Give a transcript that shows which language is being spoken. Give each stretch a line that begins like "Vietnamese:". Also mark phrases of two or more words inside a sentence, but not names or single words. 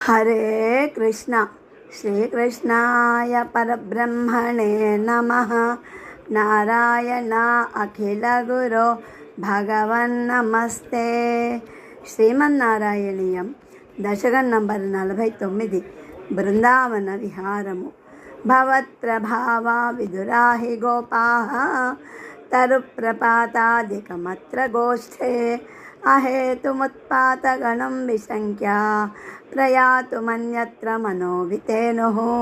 Sanskrit: हरे कृष्ण। श्रीकृष्णाय परब्रह्मणे नमः। नारायण अखिल गुरो भगवन्नमस्ते।
Telugu: శ్రీమన్నారాయణీయం దశకం నంబర్ 49 బృందావన విహారము.
Sanskrit: भवत्प्रभावा विदुराहि गोपाः तरुप्रपातादिकमत्र गोष्ठे अहेतुमुत्पातगणं विशङ्क्य प्रयातुमन्यत्र मनोवितेनुः.